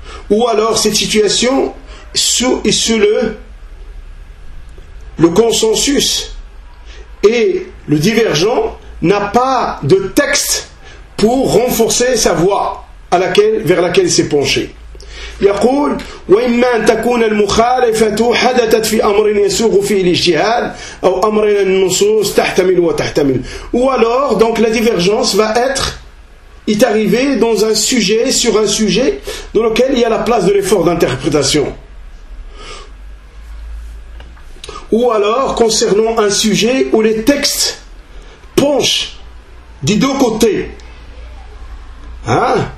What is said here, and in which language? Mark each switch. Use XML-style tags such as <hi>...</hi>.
<fr>Ou alors cette situation est sous le consensus. Et le divergent n'a pas de texte pour renforcer sa voie à laquelle, vers laquelle il s'est penché.</fr> <ar>يقول وإما أن تكون المخالفة حدثت في أمر يسوغ فيه الاجتهاد أو أمر النصوص تحتمل وتحتمل.</ar> <fr>Ou alors donc la divergence va être est arrivée dans un sujet sur un sujet dans lequel il y a la place de l'effort d'interprétation. Ou alors concernant un sujet où les textes penchent des deux côtés. Hein?</fr>